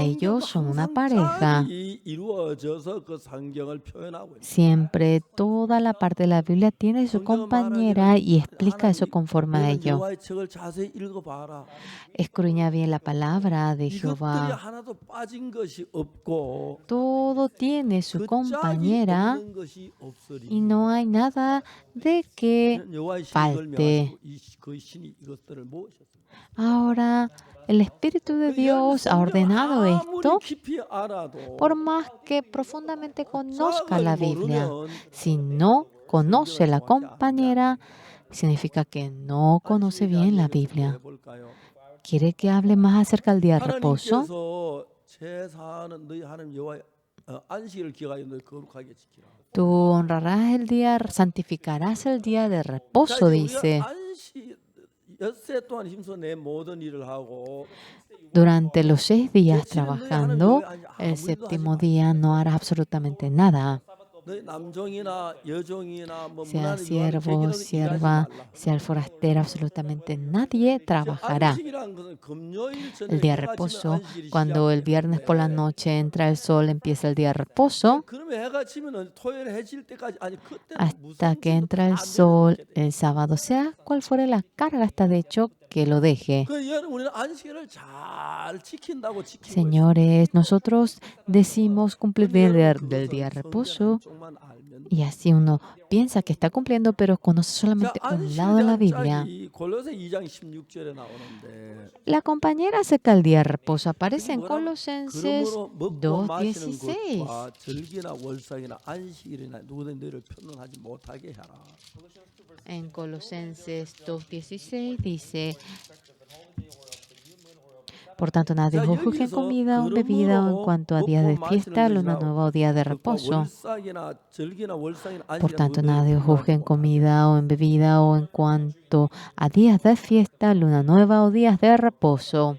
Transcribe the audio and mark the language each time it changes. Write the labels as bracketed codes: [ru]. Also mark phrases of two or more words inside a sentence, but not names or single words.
[ko] 성경도 [es] ellos son una [ko] 항상 [es] pareja. [ko] 짝이 이루어져서 그 성경을 표현하고 있습니다. [es] Siempre toda la parte de la Biblia tiene su compañera y explica eso conforme a [ko] 너는 [es] ello. [ko] 여호와의 책을 자세히 읽어봐라. [es] Escudriña bien la palabra de [ko] 이것들이 [es] Jehová. [ko] 하나도 빠진 것이 없고 [es] Todo tiene su [ko] 그 짝이 [es] compañera [ko] 없는 것이 없으리. [es] y no hay nada de que [ko] 여호와의 신이 [es] falte. [ko] 걸명하시고 그 신이 이것들을 모으셨습니다. [es] Ahora, el Espíritu de Dios ha ordenado esto. [ko] 아무리 깊이 알아도 [es] Por más que profundamente conozca la [ko] 짝을 [es] Biblia, [ko] 모르면 [es] si no conoce la compañera, significa que no conoce bien la Biblia. [ko] 해볼까요? [es] ¿Quiere que hable más acerca del día de reposo? [ko] 하나님께서 제사하는 너희 하나님 여호와의 안식일을 기억하여 너희 거룩하게 지키라. [es] Tú honrarás el día, santificarás el día de [ko] 자, [es] reposo, [ko] 이제 우리가 [es] dice. [ko] 안식 엿새 동안 힘써 내 모든 일을 하고 [es] Durante los 6 días [ko] 제7은 너희 하나님 [es] trabajando, [ko] 여호와의 [es] el [ko] 아무 일도 하지 [es] séptimo [ko] 마. [es] día no harás absolutamente nada. [ko] 너희 남종이나 여종이나 뭐 [es] Sea [ko] 문화는 [es] siervo, [ko] 객이라도 일하지 [es] sierva, [ko] 말라. [es] sea el forastero, absolutamente nadie [ko] 자, [es] trabajará. [ko] 안식이라는 것은 금요일 [es] El [ko] 저녁 [es] día de [ko] 해가 지면 [es] reposo, [ko] 안식일이 [es] cuando el viernes por la [ko] 시작되는데 [es] noche entra el sol, empieza el día de reposo. [ko] 그러면 해가 지면은 토요일 해질 때까지 아니 그때는 [es] Hasta [ko] 무슨 [es] que [ko] 짐도 [es] entra el [ko] 다 [es] sol [ko] 내려놓게 돼. [es] el sábado, sea cual fuere la carga, está de hecho que lo deje. [ko] 그 여러분 우리는 안식일을 잘 지킨다고 지키고 있어요. [es] Señores, nosotros decimos cumplir bien del día de [ko] 그것은 [es] reposo [ko] 성경 한쪽만 알면 [es] y así uno piensa que está cumpliendo, pero conoce [ko] 자, [es] solamente un [ko] 안식일에 [es] lado de la [ko] 대한 [es] Biblia. [ko] 짝이 골로새 2장 16절에 나오는데 [es] La compañera acerca del día de reposo aparece [ko] 그게 [es] en [ko] 뭐라고? [es] Colosenses [ko] 그러므로 먹고 마시는 [es] 2:16. [ko] 것과 절기나 월삭이나 안식일이나 누구든 너희를 편론하지 못하게 하라. [es] En Colosenses 2:16 dice: Por tanto, nadie os juzgue en comida o en bebida o en cuanto a días de fiesta, luna nueva o días de reposo. Por tanto, nadie os juzgue en comida o en bebida o en cuanto a días de fiesta, luna nueva o días de reposo.